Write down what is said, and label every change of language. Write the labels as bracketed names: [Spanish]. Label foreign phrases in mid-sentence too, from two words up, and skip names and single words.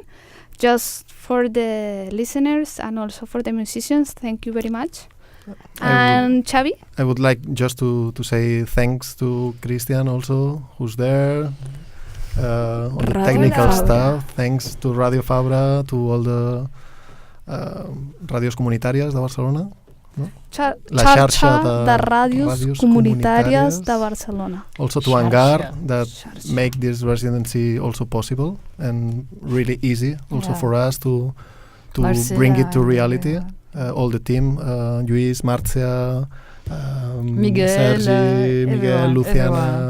[English] Just for the listeners and also for the musicians, thank you very much. And Xavi? I would like just to say thanks to Christian also, who's there, on the technical stuff. Thanks to Ràdio Fabra, to all the [Catalan] ràdios comunitàries de Barcelona. No? La xarxa de ràdios comunitàries de Barcelona. [English] Also to Hangar, that make this residency also possible and really easy also for us to bring it to reality. All the team, Lluís, Marcia, Miguel, Sergi, Miguel, Luciana,